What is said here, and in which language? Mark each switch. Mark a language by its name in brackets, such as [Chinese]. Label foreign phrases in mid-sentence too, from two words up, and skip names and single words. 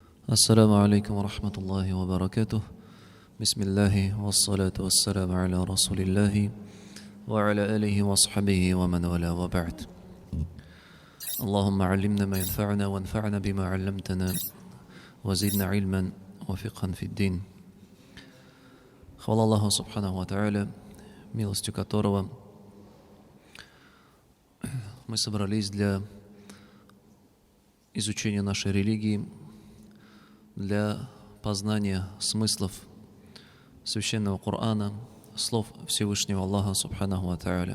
[Arabic] السلام عليكم ورحمة الله وبركاته. بسم الله والصلاة والسلام على رسول الله وعلى آله وصحبه ومن والاه وبعد. اللهم علمنا ما ينفعنا وانفعنا بما علمتنا وزدنا علما وفقها في الدين. [Russian] Хвала Аллаху [Arabic] سبحانه وتعالى, [Russian] милостью которого мы собрались для изучения нашей религии, для познания смыслов Священного Корана, слов Всевышнего Аллаха [Arabic] سبحانه وتعالى.